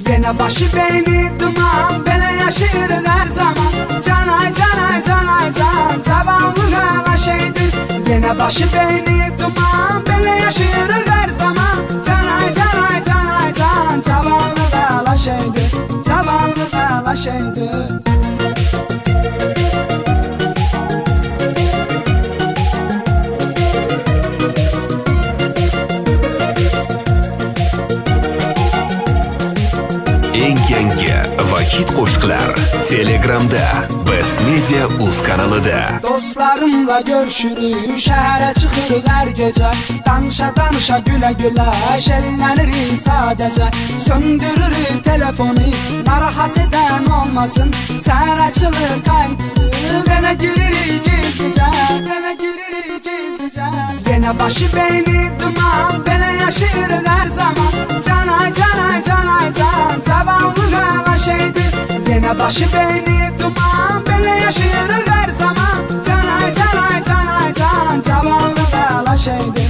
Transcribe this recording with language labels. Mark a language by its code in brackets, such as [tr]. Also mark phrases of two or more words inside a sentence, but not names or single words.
[az] Yine başı beyni duman, böyle yaşayırıq her zaman. Canay canay canay can, zavallı ala şeydir. Yine başı beyni duman, böyle yaşayırıq her zaman. Canay canay canay can, zavallı ala şeydir. Zavallı ala şeydir. [uz] Eng yangi va hit qo'shiqlar Telegramda Best Media Uz kanalida. [az] Dostlarımla görüşürük, şehre çıkırıq her gece. Danışa danışa güle güle, şenlenirik sadece. Söndürürük telefonu, narahat eden olmasın. Sen açılır kaydırır, bana giririk gizlice. Bana giririk gizlice. Yine başı beyni duman, bana yaşayırıq her zaman. Canay canay canay can, zavallı ala şeydir. Yine başı beyni duman, bana yaşayırıq her zaman. Canay canay canay can, zavallı ala şeydir.